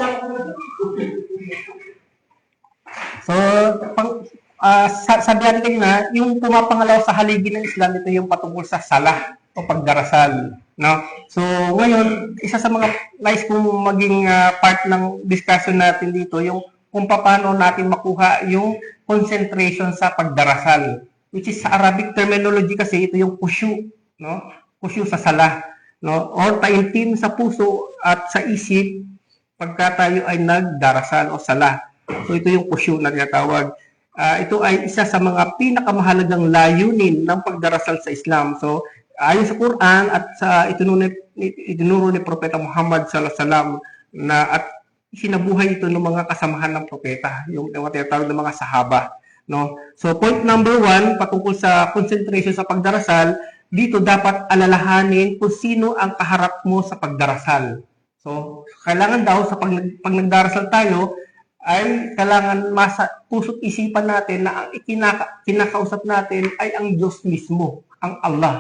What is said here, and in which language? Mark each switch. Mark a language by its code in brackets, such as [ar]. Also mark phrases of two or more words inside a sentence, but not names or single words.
[tl] So, sabi natin kanina, yung pumapangalaw sa haligi ng Islam, ito yung patungkol sa salah o pagdarasal. No? So, ngayon, isa sa mga nice kong maging part ng discussion natin dito, yung kung paano natin makuha yung concentration sa pagdarasal. [en] Which is [tl] sa [en] Arabic terminology [tl] kasi, ito yung khusyu. No? Khusyu sa salah. No? O taimtim sa puso at sa isip pagka tayo ay nagdarasal o salah. So, ito yung khusyu na tinatawag. Ito ay isa sa mga pinakamahalagang layunin ng pagdarasal sa Islam. So, ayon sa Quran at sa itinuro ni Propeta Muhammad [ar] صلى الله عليه وسلم [tl] na at sinabuhay ito ng mga kasamahan ng propeta, yung tinatawag ng mga sahaba, no? So, [en] point number 1 [tl] patungkol sa concentration sa pagdarasal, dito dapat alalahanin kung sino ang kaharap mo sa pagdarasal. So, kailangan daw sa pag nagdarasal tayo ay kailangan puso't isipan natin na ang kinakausap natin ay ang Diyos mismo, ang Allah.